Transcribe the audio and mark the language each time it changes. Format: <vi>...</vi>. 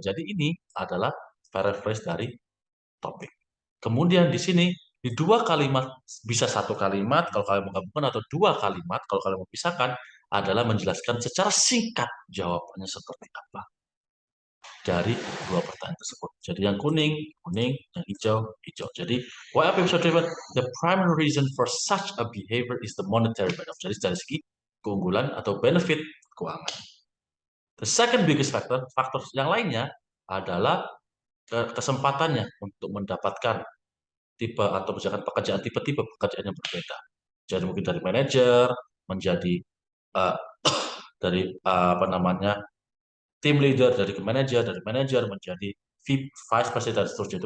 <id>Jadi ini adalah paraphrase dari topik. Kemudian di sini di dua kalimat, bisa satu kalimat kalau kalian menggabungkan atau dua kalimat kalau kalian memisahkan, adalah menjelaskan secara singkat jawabannya seperti apa dari dua pertanyaan tersebut. Jadi yang kuning, kuning, yang hijau, hijau.</id> <en>Jadi, why are people so driven? The primary reason for such a behavior is the monetary benefit.</en> <id>Jadi dari segi keunggulan atau benefit keuangan.</id> <en>The second biggest</en> <id>faktor yang lainnya adalah kesempatannya untuk mendapatkan tipe atau misalkan pekerjaan tipe-tipe pekerjaan yang berbeda. Jadi mungkin dari manajer menjadi uh, dari apa namanya tim leader, dari manajer menjadi vice president dan seterusnya.</id>